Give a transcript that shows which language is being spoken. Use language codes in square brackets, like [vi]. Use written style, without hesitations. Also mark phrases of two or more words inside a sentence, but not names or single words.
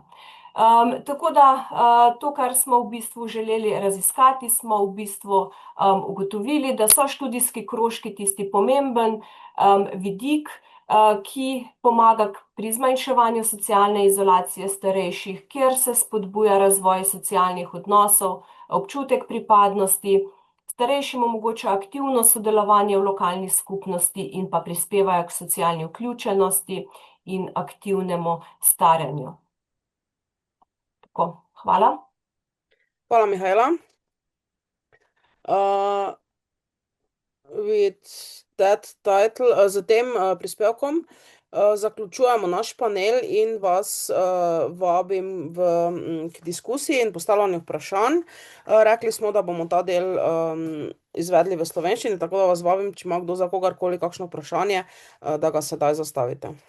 [sl] Tako da to, kar smo v bistvu želeli raziskati, smo v bistvu ugotovili, da so študijski krožki tisti pomemben vidik, ki pomaga pri zmanjševanju socialne izolacije starejših, kjer se spodbuja razvoj socialnih odnosov, občutek pripadnosti, starejšim omogoča aktivno sodelovanje v lokalni skupnosti in pa prispevajo k socialni vključenosti in aktivnemu staranju. Tako, hvala. Hvala, Mihajla. [en] With that title, [sl] z tem prispevkom zaključujemo naš panel in vas vabim k diskusiji in postavljanju vprašanj. Rekli smo, da bomo ta del izvedli v slovenščini, tako da vas vabim, če ima kdo za kogarkoli kakšno vprašanje, da ga sedaj zastavite.